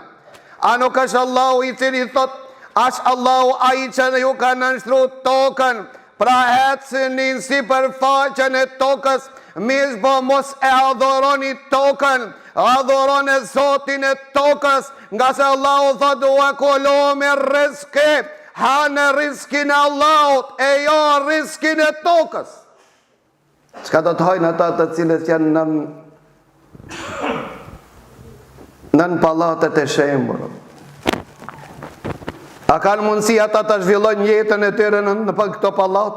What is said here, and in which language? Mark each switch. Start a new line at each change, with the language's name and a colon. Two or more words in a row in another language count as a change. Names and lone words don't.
Albanian: A nuk është Allahu i cili thot, është Allahu ai që ju ka nënshtruar tokën, pra ecëni sipërfaqen e tokës, mirë po mos e adhuroni tokën, adhuroni Zotin e tokës, nga se Allahu thot
Arabic: وكلوا من رزقه,
Albanian: hanë rizkin e Allahut, e jo rizkin e tokës. Çka do të hajnë ata të cilët janë nën pallatet e shembur? A kanë mundësi ata të zhvillojnë jetën e tyre në këto pallat?